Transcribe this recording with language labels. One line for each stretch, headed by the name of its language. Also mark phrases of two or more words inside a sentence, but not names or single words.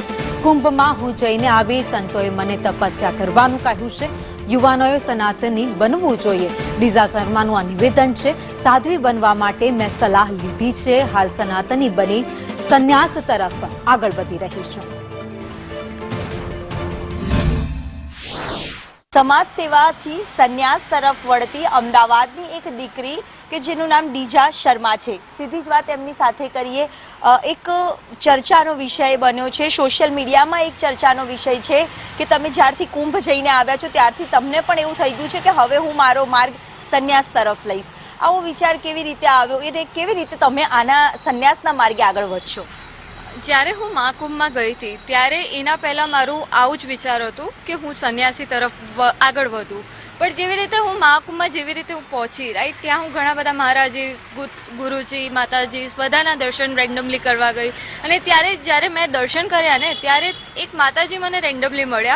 Gujarati: કુંભમાં હું જઈને આવી, સંતોએ મને તપસ્યા કરવાનું કહ્યું છે। યુવાનોએ સનાતની બનવું જોઈએ। લીઝા શર્માનું આ નિવેદન છે। સાધ્વી બનવા માટે મેં સલાહ લીધી છે। હાલ સનાતની બની સંન્યાસ તરફ આગળ વધી રહી છું। સમાજ સેવા થી સંન્યાસ તરફ વળતી અમદાવાદની એક દીકરી કે જેનું નામ ડીજા શર્મા છે। સીધી જ વાત એમની સાથે કરીએ। એક ચર્ચાનો વિષય બન્યો છે,
English: social media
Gujarati: માં એક ચર્ચાનો વિષય છે કે તમે જ્યારથી કુંભ જઈને આવ્યા છો ત્યારથી તમને પણ એવું થઈ ગયું છે કે હવે હું મારો માર્ગ સંન્યાસ તરફ લઈશ। આવો વિચાર કેવી રીતે આવ્યો એને કેવી રીતે તમે આના સંન્યાસના માર્ગે આગળ વધશો? જ્યારે હું મહાકુંભમાં ગઈ હતી ત્યારે એના પહેલાં મારું આવું જ વિચાર હતું કે હું સંન્યાસી તરફ આગળ વધું। પણ જેવી રીતે હું મહાકુંભમાં જેવી રીતે હું પહોંચી રાઈટ ત્યાં હું ઘણા બધા મહારાજી, ગુરુજી, માતાજી બધાના દર્શન રેન્ડમલી કરવા ગઈ અને ત્યારે જ્યારે મેં દર્શન કર્યા ને ત્યારે એક માતાજી મને રેન્ડમલી મળ્યા।